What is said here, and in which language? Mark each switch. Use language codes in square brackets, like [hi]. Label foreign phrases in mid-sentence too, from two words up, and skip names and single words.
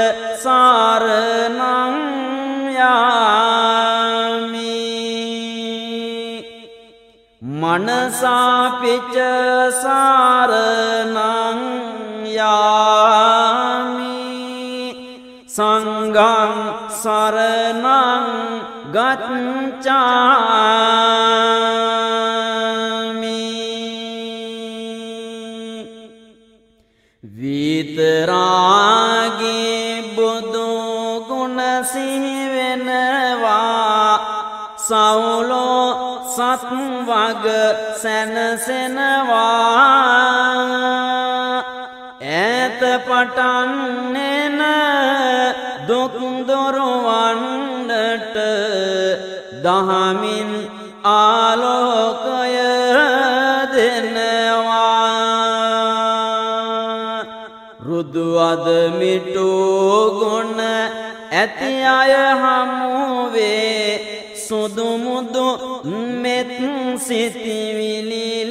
[pi] සරණං යාමි මනසාපිච සරණං සංඝං සරණං [si] ගච්ඡාමි විතරාගී බුදු ගුණ සිහි වෙනවා සවුලෝ සත් වග සැනසෙනවා ඈත පටන්නෙන දුක් දොරවන්නට දහමින් ආලෝකය දෙනවා රුදු අද මිටු ගුණ ඇති අය හමුවේ සුදු මුදු මෙත් සිතිවිලි